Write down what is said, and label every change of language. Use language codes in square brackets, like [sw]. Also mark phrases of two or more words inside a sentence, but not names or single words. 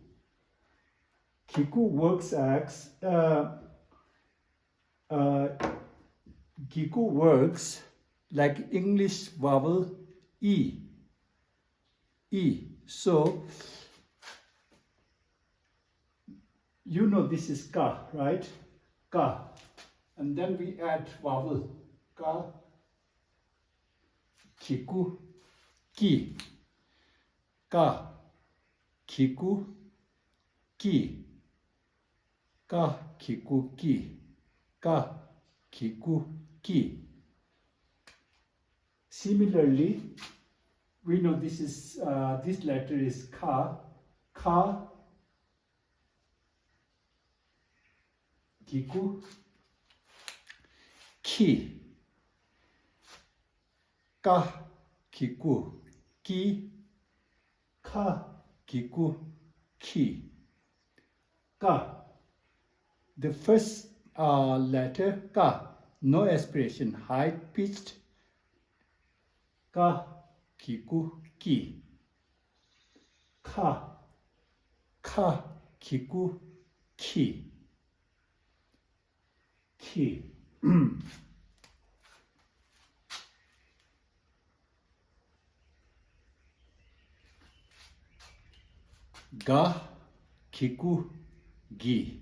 [en] Kiku works as Kiku works like English vowel E. E. So you know this is ka, right? Ka. And then we add vowel ka, kiku, ki, ka, kiku, ki, ka, kiku, ki, ka, kiku, ki. Similarly, we know this is this letter is ka, ka, kiku, ki, ka, kiku, ki, ka, kiku, ki, ka. The first letter ka, no aspiration, high pitched, ka, kiku, ki, ka, ka, kiku, ki, ki. Ga, kiku, gi.